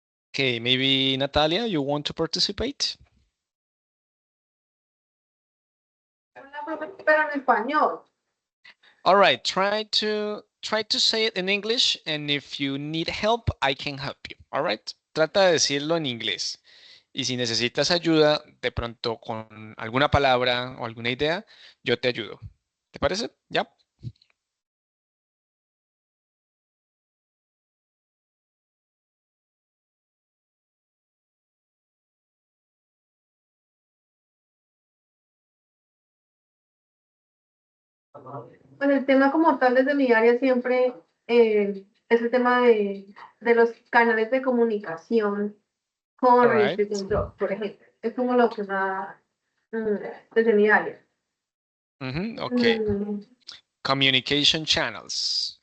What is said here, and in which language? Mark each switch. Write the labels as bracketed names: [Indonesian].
[English] Okay, maybe Natalia, you want to participate? [Spanish] Pero en español. [English] All right, try to say it in English, and if you need help, I can help you. [Spanish] All right, trata de decirlo en inglés. Y si necesitas ayuda, de pronto con alguna palabra o alguna idea, yo te ayudo. ¿Te parece? ¿Ya? Pues el tema como tal desde mi área siempre es el tema de los canales de comunicación con [English] All [Spanish] registro [English] right. [Spanish] y control, por ejemplo. Es como lo que más mm, desde mi área. [English] Okay. Mm, Communication channels.